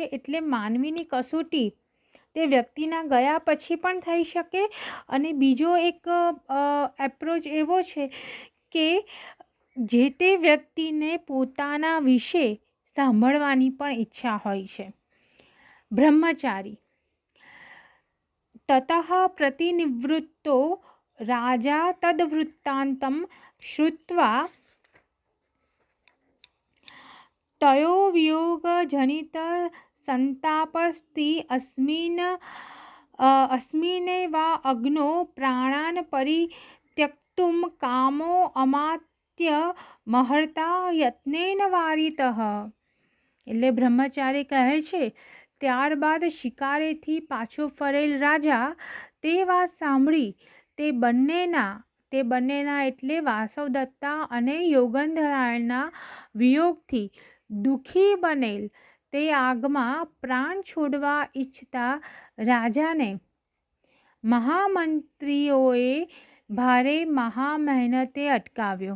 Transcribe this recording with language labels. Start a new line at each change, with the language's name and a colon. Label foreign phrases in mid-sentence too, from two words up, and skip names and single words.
Gujarati: એટલે માનવીની કસોટી તે વ્યક્તિના ગયા પછી પણ થઈ શકે. અને બીજો એક એપ્રોચ એવો છે કે જે તે વ્યક્તિને પોતાના વિશે સાંભળવાની પણ ઈચ્છા હોય છે. બ્રહ્મચારી:
Sanskrit: ततः प्रतिनिवृत्तो राजा तद्वृत्तान्तं श्रुत्वा तयोर्वियोगजनितसन्तापस्ति अस्मिन्नेव अग्नौ प्राणान् परित्यक्तुं कामो अमात्य महर्ता યત્નેન વારિતઃ.
Gujarati: એટલે બ્રહ્મચારી કહે છે, ત્યારબાદ શિકારેથી પાછો ફરેલ રાજા તે વાત સાંભળી તે બંનેના એટલે વાસવદત્તા અને યોગંધરાયણના વિયોગથી દુઃખી બનેલ તે આગમાં પ્રાણ છોડવા ઈચ્છતા રાજાને મહામંત્રીઓએ ભારે મહામહેનતે અટકાવ્યો.